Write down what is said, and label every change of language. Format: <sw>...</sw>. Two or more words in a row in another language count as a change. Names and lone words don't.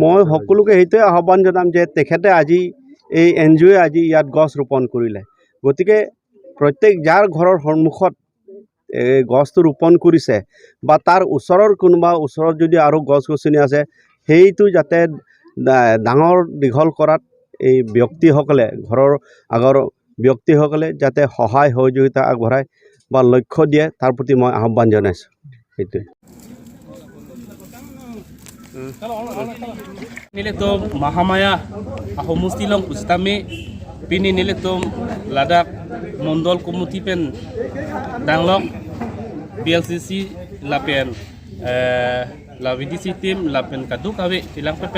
<as>মই সকলোকে সেইটোৱে আহ্বান জনাম যে তেখেতে আজি এই NGOয়ে আজি ইয়াত গছ ৰোপণ কৰিলে, গতিকে প্ৰত্যেক যাৰ ঘৰৰ সন্মুখত গছটো ৰোপণ কৰিছে বা তাৰ ওচৰৰ কোনোবা ওচৰত যদি আৰু গছ গছনি আছে, সেইটো যাতে ডাঙৰ দীঘল কৰাত এই ব্যক্তিসকলে, ঘৰৰ আগৰ ব্যক্তিসকলে যাতে সহায় সহযোগিতা আগবঢ়ায় বা লক্ষ্য দিয়ে, তাৰ প্ৰতি মই আহ্বান জনাইছোঁ। সেইটোৱে</as> <mjw>Nilitom Mahamaya Ahomustilong Pustami Pini Nilitom Ladak Mondol Kumutipen Danglong PLCC Lapen La VDC team Lapen Kadukawe Tilang Pepen</mjw>